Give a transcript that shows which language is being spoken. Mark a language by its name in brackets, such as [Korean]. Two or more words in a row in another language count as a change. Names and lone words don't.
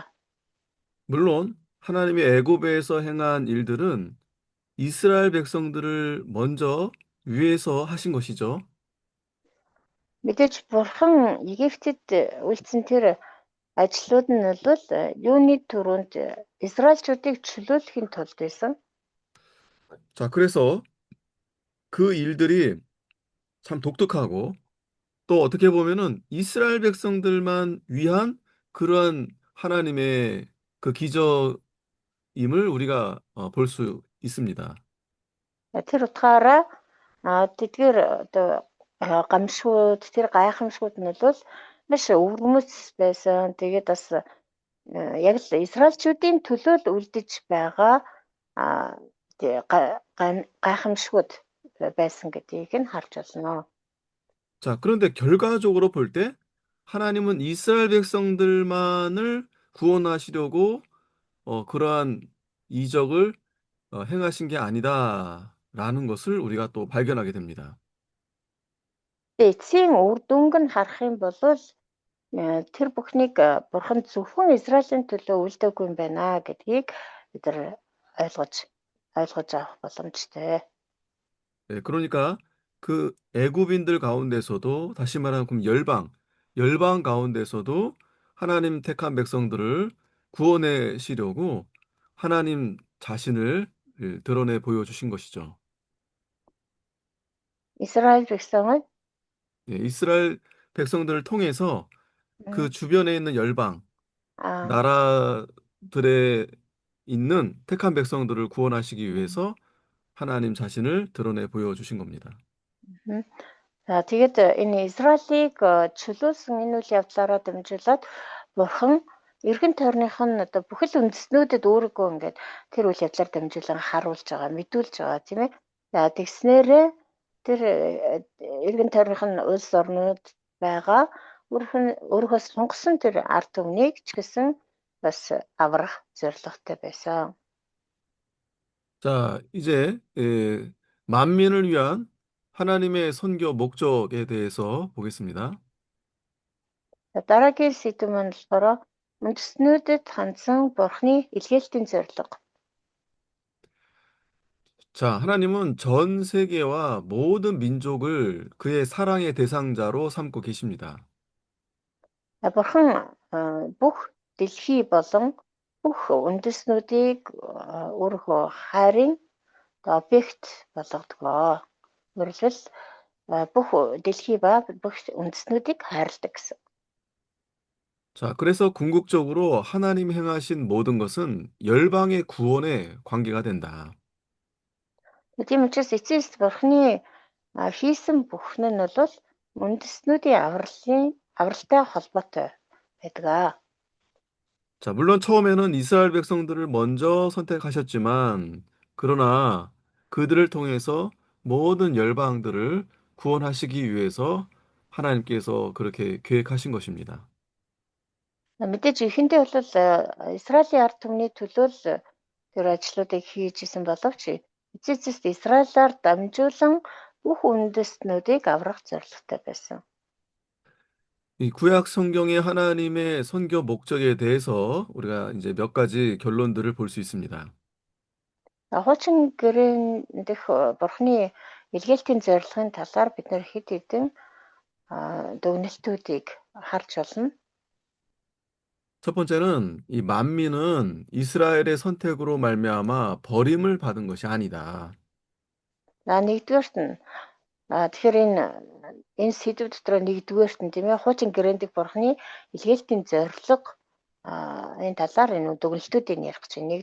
[Korean] 물론 하나님이 애굽에서 행한 일들은 이스라엘 백성들을 먼저 위해서 하신 것이죠. [Mongolian] Мэдээж бурхан Египтэд үйлдсэн тэр ажлууд нь бол юуны түрүүнд Израильчүүдийг чөлөөлөхийн тулд байсан. [Korean] 자, 그래서 그 일들이 참 독특하고 또 어떻게 보면은 이스라엘 백성들만 위한 그러한 하나님의 그 기적임을 우리가 볼 수 있습니다. [Mongolian] Тэр утгаараа Тэдгээр одоо гамшгууд, тэр гайхамшгууд нь бол маш өвөрмөц байсан. Тэгээд бас яг л израилчүүдийн төлөө л үлдэж байгаа гайхамшгууд байсан гэдгийг нь харж байна. [Korean] 자, 그런데 결과적으로 볼 때 하나님은 이스라엘 백성들만을 구원하시려고 그러한 이적을 행하신 게 아니다라는 것을 우리가 또 발견하게 됩니다. [Mongolian] Эцсийн үр дүнг нь харах юм бол тэр бүхнийг бурхан зөвхөн Израилийн төлөө үлдээгүй юм байна гэдгийг бид нар ойлгож авах боломжтой. [Korean] 네, 그러니까 그 애굽인들 가운데서도 다시 말하면 그럼 열방 가운데서도 하나님 택한 백성들을 구원하시려고 하나님 자신을 드러내 보여주신 것이죠. Израиль 백성은 예, 이스라엘 백성들을 통해서 그 주변에 있는 열방, 아, 나라들에 있는 택한 백성들을 구원하시기 위해서 하나님 자신을 드러내 보여주신 겁니다. [Mongolian] За тэгээд энэ Израилийг чөлөөлсөн энэ үйл явдлаараа дамжуулаад бурхан эргэн тойрных нь одоо бүхэл үндэстнүүдэд өөрийгөө ингээд тэр үйл явдлаар дамжуулан харуулж байгаа, мэдүүлж байгаа тийм ээ. За тэгснээрээ тэр эргэн тойрных нь улс орнууд байгаа өөрийнхөө сонгосон тэр ард түмнийг ч гэсэн бас аврах зорилготой байсан. [Korean] 자, 이제 만민을 위한 하나님의 선교 목적에 대해서 보겠습니다. [Mongolian] За дараагийн сэдв маань болохоор үндэстнүүдэд хандсан бурхны илгээлтийн зорилго. [Korean] 자, 하나님은 전 세계와 모든 민족을 그의 사랑의 대상자로 삼고 계십니다. [Mongolian] Бурхан бүх дэлхий болон бүх үндэстнүүдийг өөрийнхөө хайрын объект болгодгоо. Өөрөлдвөл бүх дэлхий ба бүх үндэстнүүдийг хайрладаг гэсэн. [Korean] 자, 그래서 궁극적으로 하나님 행하신 모든 것은 열방의 구원에 관계가 된다. [Mongolian] Тийм учраас эцэст бурхны хийсэн бүхэн нь бол үндэстнүүдийн авралтай холбоотой байдаг. [Korean] 자, 물론 처음에는 이스라엘 백성들을 먼저 선택하셨지만, 그러나 그들을 통해서 모든 열방들을 구원하시기 위해서 하나님께서 그렇게 계획하신 것입니다. [Mongolian] Мэдээж эхэндээ бол Израилийн ард түмний төлөө л тэр ажлуудыг хийж исэн боловч эцэст Израилаар дамжуулан бүх үндэстнүүдийг аврах зорилготой байсан. [Korean] 이 구약 성경의 하나님의 선교 목적에 대해서 우리가 이제 몇 가지 결론들을 볼 수 있습니다. [Mongolian] Хуучин гэрэн дэх бурхны илгээлтийн зорилгын талаар бид нэр хэд хэдэн дүгнэлтүүдийг харж болно. [Korean] 첫 번째는 이 만민은 이스라엘의 선택으로 말미암아 버림을 받은 것이 아니다. [Mongolian] Нэгдүгээрт нь тэгэхээр энэ сэдв дотор нэгдүгээрт нь тийм ээ хуучин гэрэн дэх бурхны илгээлтийн зорилго энэ талаар энэ дүгнэлтүүдийг ярих гэж байна.